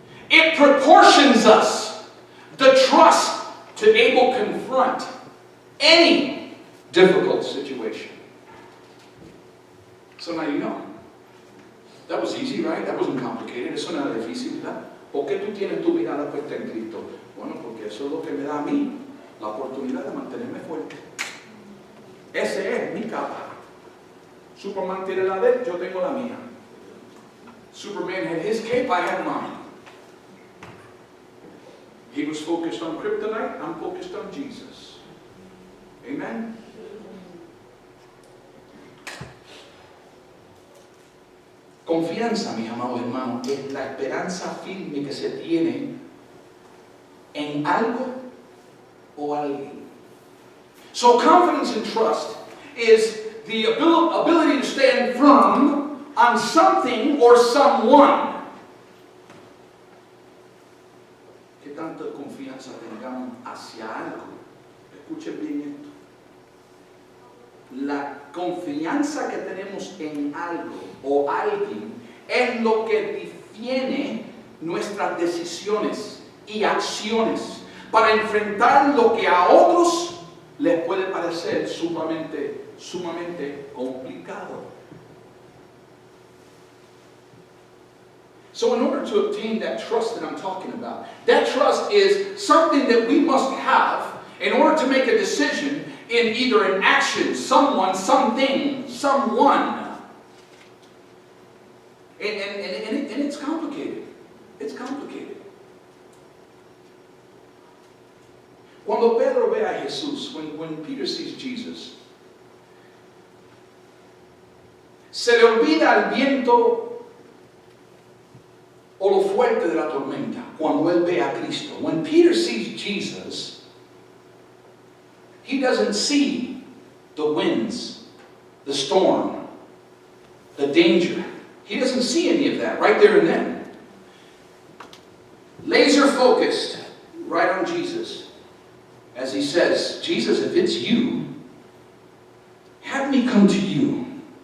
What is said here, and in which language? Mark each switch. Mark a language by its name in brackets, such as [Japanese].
[English] It proportions us the trust to able to confront any difficult situation. So now you know. That was easy, right? That wasn't complicated. [Spanish] Eso no era difícil, ¿verdad? ¿Por qué tú tienes tu mirada puesta en Cristo? Bueno, porque eso es lo que me da a mí la oportunidad de mantenerme fuerte. Ese es mi capa. Superman tiene la de él, yo tengo la mía. [English] Superman had his cape, I had mine. He was focused on kryptonite, I'm focused on Jesus. Amen? [Spanish] Confianza, mis amados hermanos, es la esperanza firme que se tiene en algo o alguien. [English] So confidence and trust is the ability to stand firm on something or someone. [Spanish] ¿Qué tanta confianza tengamos hacia algo? Escuchen bien esto. La confianza que tenemos en algo o alguien es lo que define nuestras decisiones y acciones para enfrentar lo que a otros les puede parecer sumamente complicado. [English] So in order to obtain that trust that I'm talking about, that trust is something that we must have in order to make a decision in either an action, someone, something, someone. And it's complicated. It's complicated. [Spanish] Cuando Pedro ve a Jesús, [English] when Peter sees Jesus, [Spanish] se le olvida el viento o lo fuerte de la tormenta cuando él ve a Cristo. [English] When Peter sees Jesus, he doesn't see the winds, the storm, the danger. He doesn't see any of that right there and then. Laser focused right on Jesus. As he says, Jesus, if it's you, have me come to you.